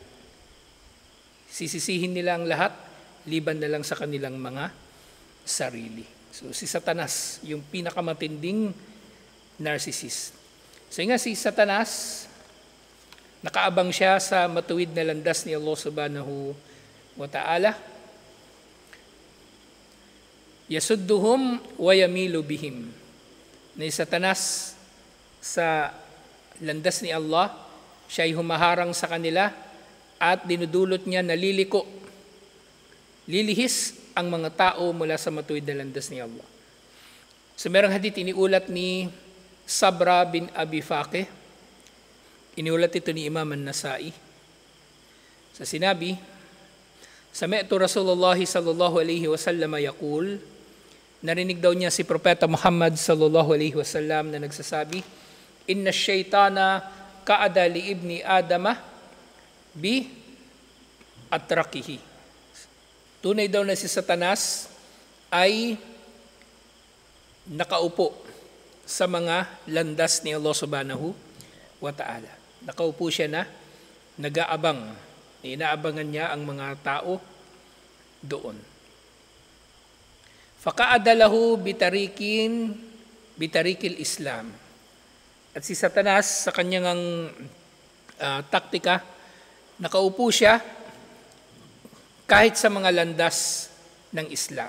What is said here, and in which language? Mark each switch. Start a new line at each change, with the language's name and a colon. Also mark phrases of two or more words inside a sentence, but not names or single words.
Filipino: Sisisihin nila ang lahat, liban na lang sa kanilang mga sarili. So si Satanas, yung pinakamatinding narcissist. So nga si Satanas, nakaabang siya sa matuwid na landas ni Allah
Arabic: سبحانه وتعالى. يصدونهم ويميلون بهم.
Filipino: Na si Satanas sa landas ni Allah, siya ay humaharang sa kanila at dinudulot niya naliliko, lilihis ang mga tao mula sa matuwid na landas ni Allah. So merong hadith iniulat ni Sabra bin Abi Faqih. Iniulat ito ni Imam An-Nasai. Sa sinabi,
Arabic: سمعت رسول الله صلى الله عليه وسلم يقول,
Filipino: narinig daw niya si Propeta Muhammad
Arabic: صلى الله عليه وسلم
Filipino: na nagsasabi,
Arabic: إن الشيطان قعد لابن آدم بأطرقه.
Filipino: Tunay daw na si Satanas ay nakaupo sa mga landas ni Allah
Arabic: سبحانه وتعالى.
Filipino: Nakaupo siya na nag-aabang. Inaabangan niya ang mga tao doon.
Arabic: فقعد له بطريق الإسلام.
Filipino: At si Satanas sa kanyang taktika, nakaupo siya kahit sa mga landas ng Islam.